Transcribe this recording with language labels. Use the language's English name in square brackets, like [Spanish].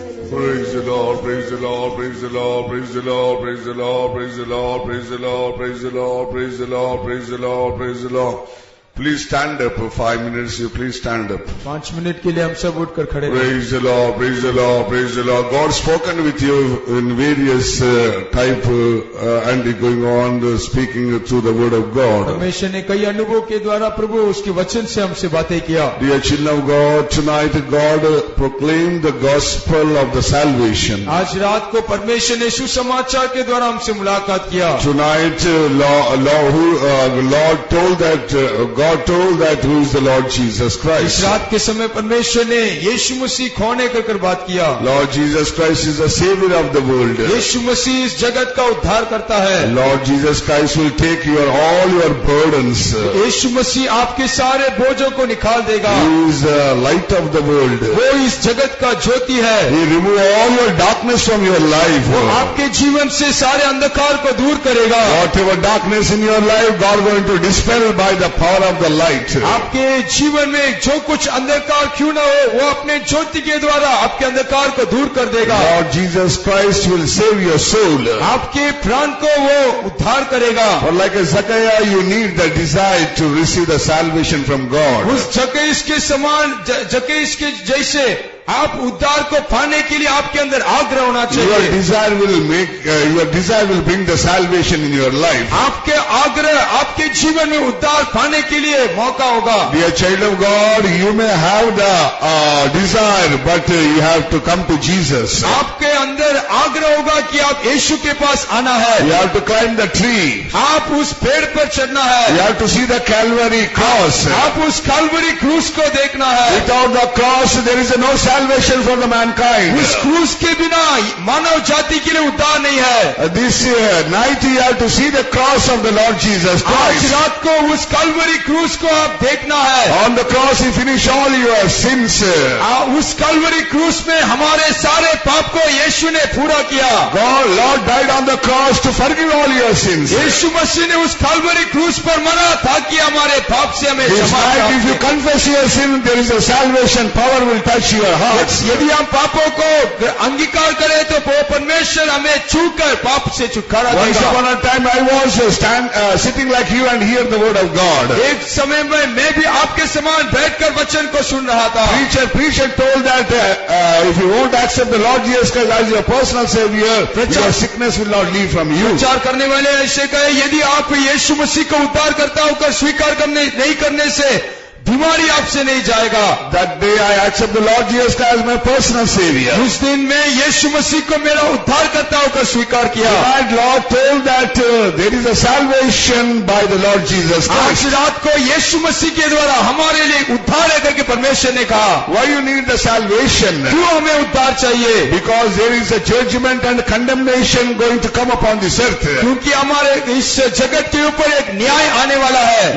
[English] Praise Lord, praise the Lord, praise the Lord, praise the Lord, praise the Lord, praise the Lord, praise the Lord, praise the Lord, praise the Lord, praise the Lord, praise the Lord. Please stand up for 5 minutes. You please stand up. [Hindi] 5 minute के लिए हम सब उठकर खड़े हैं। [English] Praise the Lord, praise the Lord, praise the Lord. God spoken with you in various type and going on speaking through the word of God. [Hindi] परमेश्वर ने कई अनुभव के द्वारा प्रभु उसके वचन से हमसे बातें किया। [English] Dear children of God, tonight God proclaimed the gospel of the salvation. [Hindi] आज रात को परमेश्वर ने सुसमाचार के द्वारा हमसे मुलाकात किया। [English] Tonight Lord told that God told that who is the Lord Jesus [Hindi] इस [English] Christ. [Hindi] रात के समय परमेश्वर ने यीशु मसीह कौन है कहकर बात किया। [English] Lord Jesus Christ is the savior of the world. [Hindi] यीशु मसीह इस जगत का उद्धार करता है। [English] Lord Jesus Christ will take all your burdens. [Hindi] यीशु मसीह आपके सारे बोझों को निकाल देगा। [English] He is the light of the world. [Hindi] वो इस जगत का ज्योति है। [English] He remove all your darkness from your life. [Hindi] वो आपके जीवन से सारे अंधकार को दूर करेगा। [English] Whatever darkness in your life, God going to dispel by the power of the light. [Hindi] आपके जीवन में जो कुछ अंधकार क्यों न हो, वो अपने ज्योति के द्वारा आपके अंधकार को दूर कर देगा। [English] Lord Jesus Christ will save your soul. [Hindi] आपके प्राण को वो उद्धार करेगा। [English] Or like a Zacchaeus, you need the desire to receive the salvation from God. [Hindi] उस जक्कैस के समान, जक्कैस के जैसे आप उद्धार को पाने के लिए आपके अंदर आग्रह होना [English] Your [Hindi] चाहिए। [English] desire will bring the salvation in your life. [Hindi] आपके आग्रह आपके जीवन में उद्धार पाने के लिए मौका होगा। [English] Dear child of God, you may have the desire, but you have to come to Jesus. [Hindi] आपके अंदर आग्रह होगा कि आप यीशु के पास आना है। [English] You have to climb the tree. [Hindi] आप उस पेड़ पर चढ़ना है। [English] You have to see the Calvary cross. [Hindi] आप उस कैलवरी क्रूस को देखना है। [English] Without the cross, there is no salvation for the mankind. [Hindi] उस क्रूस के बिना मानव जाति के लिए उद्धार नहीं है। [English] This night you have to see the cross of the Lord Jesus [Hindi] आज [English] Christ. [Hindi] रात को उस कैलवरी क्रूस को आप देखना है। [English] On the cross He finished all your sins. [Hindi] उस कैलवरी क्रूस में हमारे सारे पाप को यीशु ने पूरा किया। [English] Lord died on the cross to forgive all your sins. [Hindi] यीशु मसीह ने उस कैलवरी क्रूस पर मरा ताकि हमारे पाप से हमें [English] This [Hindi] क्षमा [English] night if you [Hindi] प्राप्त हो। [English] confess your sin, there is a salvation power will touch your heart. [Hindi] यदि हम पापों को अंगीकार करें तो वो परमेश्वर हमें छूकर पाप से छुटकारा [English] Once [Hindi] देगा। [English] upon a time I was sitting like you and hear the word of God. [Hindi] एक समय में मैं भी आपके समान बैठकर वचन को सुन रहा था। [English] Preacher told that if you won't accept the Lord Jesus Christ as your personal Savior, your sickness will not leave from you. [Hindi] प्रचार करने वाले ऐसे कहे, यदि आप यीशु मसीह को उद्धार करता होकर स्वीकार नहीं करने से बीमारी आपसे नहीं जाएगा। [English] That day I accept the Lord Jesus Christ as my personal Savior. [Hindi] उस दिन मैं यीशु मसीह को मेरा उद्धार करता होकर स्वीकार किया। [English] Tonight Lord told that there is a salvation by the Lord Jesus [Hindi] आज [English] Christ. [Hindi] रात को यीशु मसीह के द्वारा हमारे लिए उद्धार है करके परमेश्वर ने कहा। [English] Why you need the salvation? [Hindi] क्यों हमें उद्धार चाहिए? [English] Because there is a judgment and condemnation going to come upon this earth. [Hindi] क्योंकि हमारे इस जगत के ऊपर एक न्याय आने वाला है।